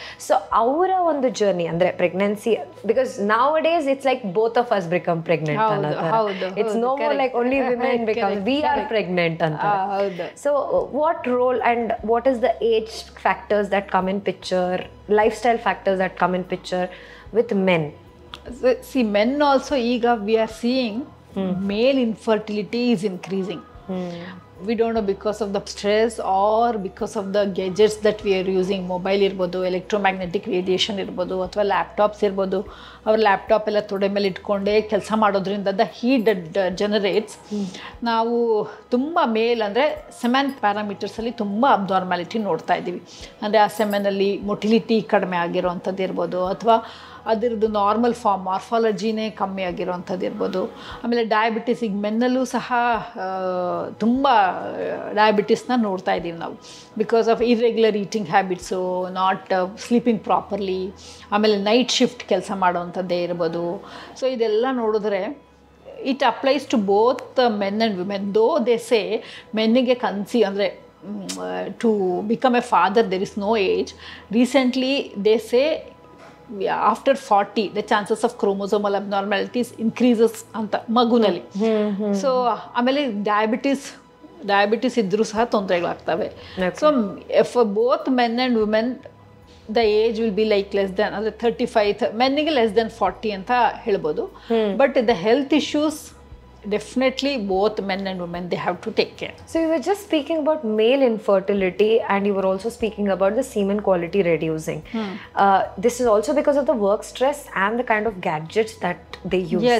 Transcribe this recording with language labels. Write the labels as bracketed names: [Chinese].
[English] so [Kannada] ಅವರ ಒಂದು [English] journey [Kannada] ಅಂದರೆ [English] pregnancy, because nowadays it's like both of us become pregnant [Kannada] ಅನ್ನೋ, [English] it's no more like only women become we are pregnant [Kannada] ಅಂತ. [English] So what role and what is the age factors that come in picture, lifestyle factors that come in picture with men? See, men also [Kannada] eega [English] we are seeing male infertility is increasing. We don't know because of the stress or because of the gadgets that we are using. [Kannada] Mobile ಇರ್ಬೋದು, electromagnetic radiation ಇರ್ಬೋದು, ಅಥವಾ laptops ಇರ್ಬೋದು. ಅವ್ರ laptop ಎಲ್ಲ ತೊಡೆ ಮೇಲೆ ಇಟ್ಕೊಂಡೇ ಕೆಲಸ ಮಾಡೋದ್ರಿಂದ [English] The heat generates. [Kannada] ನಾವು ತುಂಬ ಮೇಲ್ ಅಂದರೆ ಸೆಮೆನ್ ಪ್ಯಾರಾಮೀಟರ್ಸಲ್ಲಿ ತುಂಬ ಅಬ್ನಾರ್ಮ್ಯಾಲಿಟಿ ನೋಡ್ತಾ ಇದ್ದೀವಿ. ಅಂದರೆ ಆ ಸೆಮೆನಲ್ಲಿ ಮೊಟಿಲಿಟಿ ಕಡಿಮೆ ಆಗಿರೋವಂಥದ್ದು ಇರ್ಬೋದು, ಅಥವಾ ಅದರದ್ದು ನಾರ್ಮಲ್ ಫಾರ್ಮ್ ಮಾರ್ಫಾಲಜಿನೇ ಕಮ್ಮಿ ಆಗಿರೋವಂಥದ್ದು ಇರ್ಬೋದು. ಆಮೇಲೆ ಡಯಾಬಿಟಿಸ್, ಈಗ ಮೆನ್ನಲ್ಲೂ ಸಹ ತುಂಬ ಡಯಾಬಿಟಿಸ್ನ ನೋಡ್ತಾ ಇದ್ದೀವಿ ನಾವು, [English] because of irregular eating habits, not sleeping properly, [Kannada] ಆಮೇಲೆ ನೈಟ್ ಶಿಫ್ಟ್ ಕೆಲಸ ಮಾಡೋವಂಥದ್ದೇ ಇರ್ಬೋದು. [English] so [Kannada] ಇದೆಲ್ಲ ನೋಡಿದ್ರೆ [English] It applies to both men and women. Though they say [Kannada] ಮೆನ್ನಿಗೆ ಅಂದರೆ [English] To become a father there is no age. Recently they say after 40 the chances of chromosomal abnormalities increases [Kannada] ಅಂತ ಮಗುನಲ್ಲಿ. So ಆಮೇಲೆ diabetes ಇದ್ರೂ ಸಹ ತೊಂದರೆಗಳಾಗ್ತವೆ. [English] so for both men and women the age will be like less than, [Kannada] ಅಂದರೆ [English] 35, ಮೆನ್ನಿಗೆ less than 40 [Kannada] ಅಂತ ಹೇಳ್ಬೋದು. But the health issues [English] definitely both men and women, they have to take care. So you were just speaking about male infertility and you were also speaking about the semen quality reducing. This is also because of the work stress and the kind of gadgets that they use.